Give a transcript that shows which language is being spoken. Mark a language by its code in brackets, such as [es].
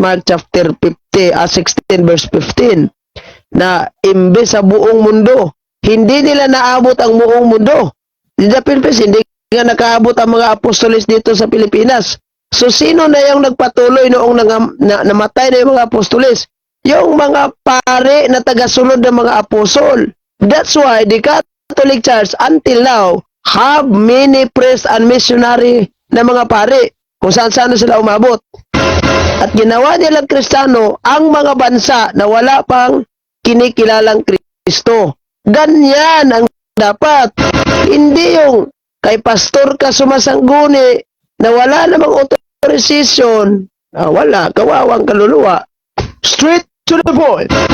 [tl] Mark chapter 16 verse 15 na imbes sa buong mundo, hindi nila naabot ang buong mundo. Di the Philippines, hindi nga nakaabot ang mga apostolis dito sa Pilipinas. So, sino na yung nagpatuloy noong namatay na yung mga apostolis? Yung mga pare na tagasunod ng mga apostol. [en] That's why the Catholic Church until now have many priests and missionary [tl] na mga pare kung saan-saan sila umabot. At ginawa nilang Kristiyano ang mga bansa na wala pang kinikilalang Kristo. Ganyan ang dapat. Hindi yung kay pastor ka sumasangguni na wala namang authorization. Wala, kawawang kaluluwa. [en] Straight to the point.